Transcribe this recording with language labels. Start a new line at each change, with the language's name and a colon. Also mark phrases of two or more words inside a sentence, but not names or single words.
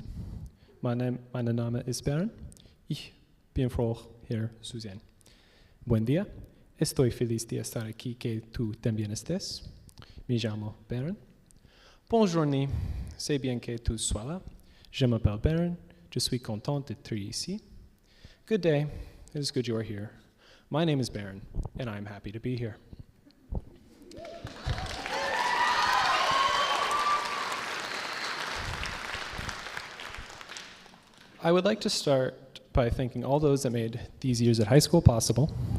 German: Mein Name ist Baron. Ich bin froh, hier zu sein.
Spanish: Buen día, estoy feliz de estar aquí que tú también estés. Me llamo Baron.
French: Bonne journée, c'est bien que tu sois là. Je m'appelle Baron. Je suis content d'être ici.
English: Good day, it is good you are here. My name is Baron, and I'm happy to be here. I would like to start by thanking all those that made these years at high school possible.